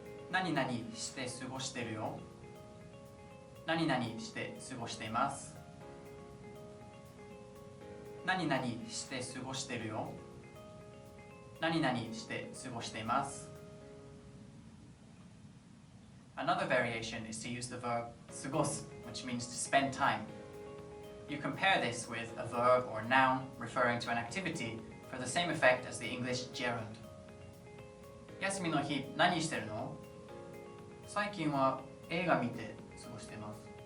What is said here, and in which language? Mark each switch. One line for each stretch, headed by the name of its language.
Japanese: 何々して過ごしてるよ。何々して過ごしています。何々して過ごしてるよ。何々して過ごしています。
English: Another variation is to use the verb 過ごす, which means to spend time. You compare this with a verb or noun referring to an activity for the same effect as the English gerund.
Japanese: 休みの日何してるの？最近は映画見て過ごしています。